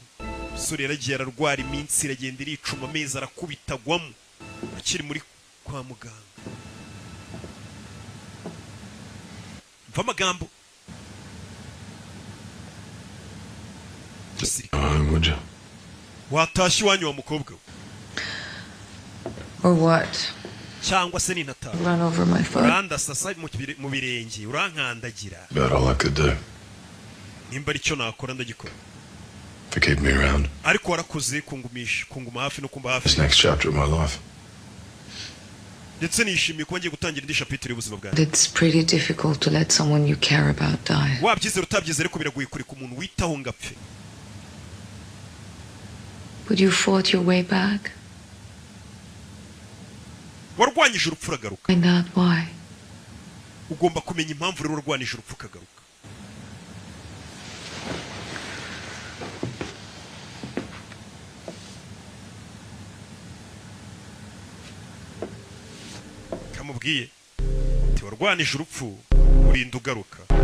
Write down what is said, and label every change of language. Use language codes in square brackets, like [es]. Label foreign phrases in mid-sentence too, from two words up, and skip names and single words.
[rw] Sore yaragiye ararwara iminsi iragenda iricuma amezi arakubitagwamo akiri muri kwa muganga. Mva amagambo. Watashye iwanyu wa mukobwa we. [en] Or what? [rw] cyangwa se n'intata [en] Run over my foot. [rw] uranda sasa mu birenge urankandagira [en] About all I could do. [rw] nimba ari cyo nakora ndagikora [en] For keeping me around. [rw] ariko warakoze kunguma hafi no kumba hafi [en] This next chapter of my life. [rw] ndetse nishimiye kuba ngiye gutangira indi chapitre y'ubuzima bwanjye [en] It's pretty difficult to let someone you care about die. [rw] wabyizera utabyizera ariko biragoye kureka umuntu witaho ngapfe [en] But you fought your way back. [rw] warwanyije urupfu uragaruka [en] Find out why. [rw] ugomba kumenya impamvu rero warwanyije urupfu ukagaruka kamubwiye ati warwanije urupfu urinda ugaruka